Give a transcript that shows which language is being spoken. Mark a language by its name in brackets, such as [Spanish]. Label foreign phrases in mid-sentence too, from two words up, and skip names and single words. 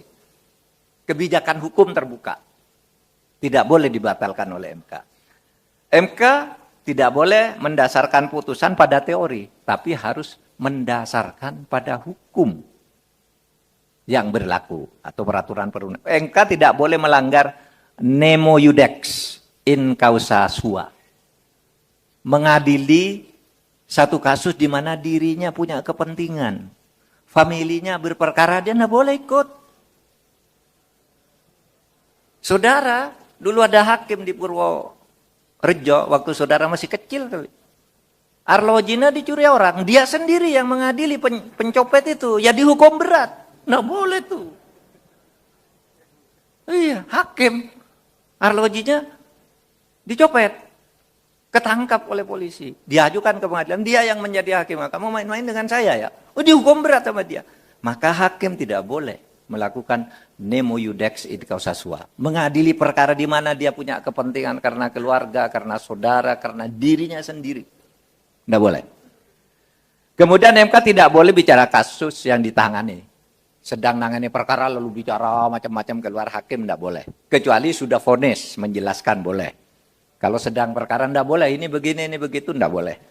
[Indonesian] Kebijakan hukum terbuka. Tidak boleh dibatalkan oleh MK. MK tidak boleh mendasarkan putusan pada teori, tapi harus mendasarkan pada hukum yang berlaku atau peraturan perundang. MK tidak boleh melanggar [Latin] nemo iudex in causa sua. [Indonesian] Mengadili satu kasus di mana dirinya punya kepentingan. Familinya berperkara, dia tidak boleh ikut. Saudara, dulu ada hakim di Purworejo waktu saudara masih kecil kali. Arlojina dicuri orang, dia sendiri yang mengadili pencopet itu, ya dihukum berat. Nggak boleh tuh. Iya, hakim. Arlojinya dicopet. Ketangkap oleh polisi. Diajukan ke pengadilan. Dia yang menjadi hakim. Kamu main-main dengan saya ya? Dihukum berat sama dia. Maka hakim tidak boleh melakukan [Latin] nemo iudex in causa sua. [Indonesian] Mengadili perkara di mana dia punya kepentingan karena keluarga, karena saudara, karena dirinya sendiri. Nggak boleh. Kemudian MK tidak boleh bicara kasus yang ditangani. Sedang nangani perkara lalu bicara macam-macam keluar hakim, tidak boleh. Kecuali sudah vonis, menjelaskan boleh. Kalau sedang perkara tidak boleh, ini begini, ini begitu, tidak boleh.